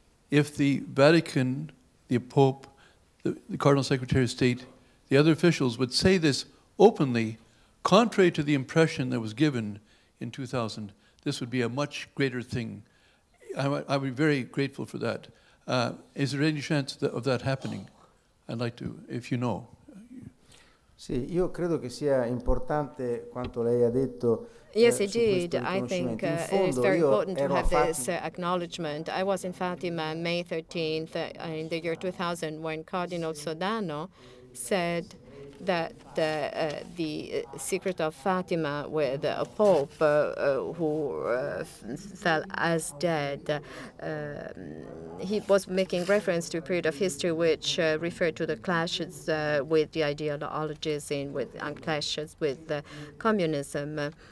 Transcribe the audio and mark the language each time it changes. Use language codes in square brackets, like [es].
[en] If the Vatican, the Pope, the Cardinal Secretary of State, the other officials would say this openly, contrary to the impression that was given in 2000, this would be a much greater thing. I would be very grateful for that. Is there any chance of that happening? I'd like to, if you know. [it] Sì, io credo che sia importante quanto lei ha detto. [en] Yes, indeed. I think it is very important to have this acknowledgement. I was in Fatima May 13th in the year 2000 when Cardinal Sodano said that the Secret of Fatima with a Pope who fell as dead, he was making reference to a period of history which referred to the clashes with the ideologies and clashes with communism.